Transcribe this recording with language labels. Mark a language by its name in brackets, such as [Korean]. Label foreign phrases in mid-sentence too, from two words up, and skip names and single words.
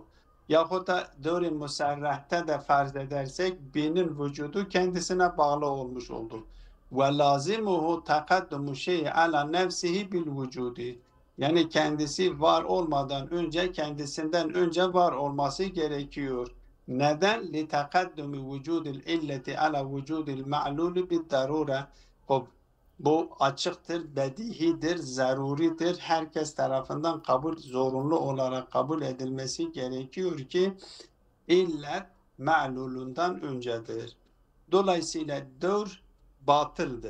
[Turkish] Yahut da dövrü musarrahta da farz edersek binin vücudu kendisine bağlı olmuş oldu. [Arabic] ولازمه تقدم الشيء على نفسه بالوجود. [Turkish] Yani kendisi var olmadan önce kendisinden önce var olması gerekiyor. Neden? [Arabic] لِتَقَدُّمِ وُجُودِ الْاِلَّةِ عَلَى وُجُودِ الْمَعْلُولِ بِالدَّرُورَ. [Turkish] Bu açıktır, bedihidir, zaruridir. Herkes tarafından zorunlu olarak kabul edilmesi gerekiyor ki illet ma'lulundan öncedir. Dolayısıyla dövr batıldır.